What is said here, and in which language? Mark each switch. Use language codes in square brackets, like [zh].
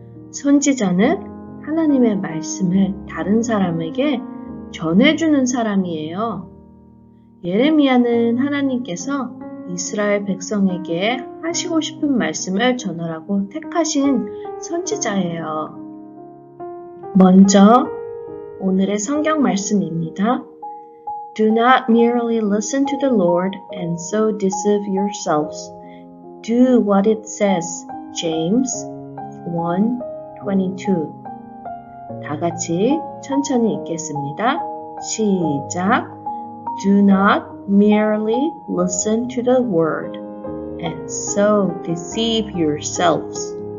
[ko] 선지자는 하나님의 말씀을 다른 사람에게 전해주는 사람이에요. 예레미야는 하나님께서 이스라엘 백성에게 하시고 싶은 말씀을 전하라고 택하신 선지자예요. 먼저 오늘의 성경 말씀입니다. [en] Do not merely listen to the Lord and so deceive yourselves. Do what it says. James 1:22. [ko] 다 같이 천천히 읽겠습니다. 시작. [en] Do not merely listen to the word and so deceive yourselves.